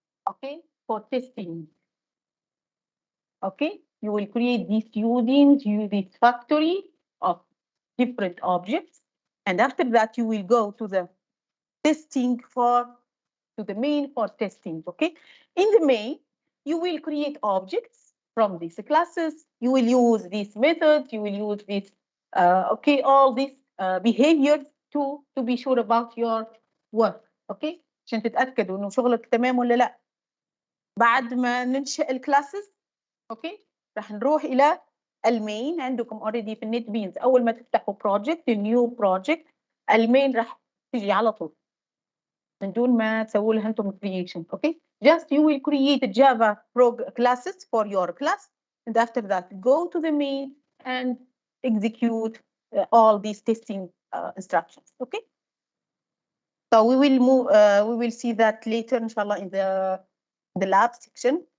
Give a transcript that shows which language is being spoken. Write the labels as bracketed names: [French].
[English] Okay, for testing. Okay, you will create this using this factory of different objects, and after that you will go to the testing to the main for testing. Okay, in the main you will create objects from these classes. You will use this method. You will use this okay, all these behaviors to be sure about your work. [Arabic] Okay, عشان تتأكدوا إنه شغلك تمام ولا لا. بعد ما ننشئ الكلاسز اوكي راح نروح الى المين. عندكم اوريدي في النت بينز اول ما تفتحوا بروجكت نيو بروجكت المين راح تجي على طول من دون ما تسووا لها انتم كرييشن. [English] Okay just you will create Java classes for your class, and after that go to the main and execute all these testing instructions. Okay, so we will move we will see that later inshallah in the lab section.